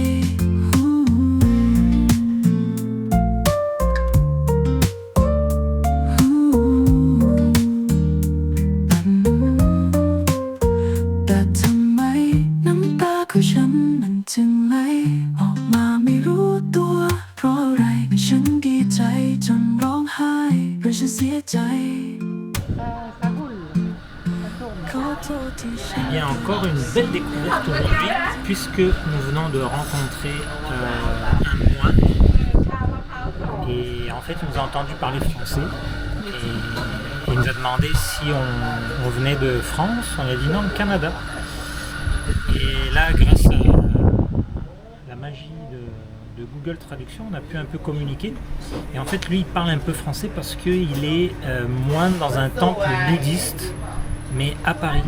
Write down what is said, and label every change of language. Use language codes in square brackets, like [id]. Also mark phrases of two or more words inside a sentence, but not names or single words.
[th] แต่ทำไมน้ำตาของฉันมันจึงไหลออกมาไม่รู้ตัวเพราะอะไรฉันดีใจจนร้องไห้หรือฉันเสียใจขอโทษที่ฉัน [fr] Il y a encore une belle découverte aujourd'hui puisque nous venons de rencontrer un moine et en fait il nous a entendu parler français et il nous a demandé si on venait de France, on lui a dit non, le Canada. Et là grâce à la magie de Google Traduction on a pu un peu communiquer et en fait lui il parle un peu français parce qu'il est moine dans un temple bouddhiste mais à Paris.